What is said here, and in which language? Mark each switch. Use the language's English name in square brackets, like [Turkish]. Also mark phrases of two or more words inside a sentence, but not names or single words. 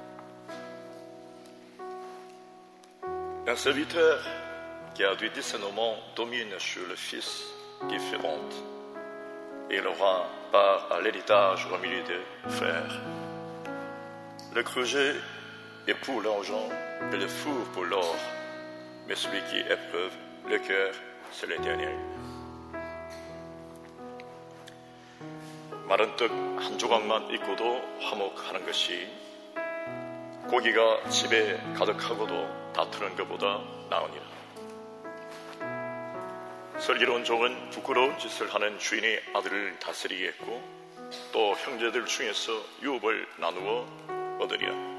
[French] Un serviteur qui a du discernement domine sur le fils différent et il aura part à l'héritage au milieu des frères. Le creuset est pour l'argent et le four pour l'or, mais celui qui éprouve le cœur, c'est l'Éternel. [Korean] 마른 떡 한 조각만 있고도 화목하는 것이 고기가 집에 가득하고도 다투는 것보다 나으니라. 슬기로운 종은 부끄러운 짓을 하는 주인의 아들을 다스리겠고 또 형제들 중에서 유업을 나누어 얻으리라.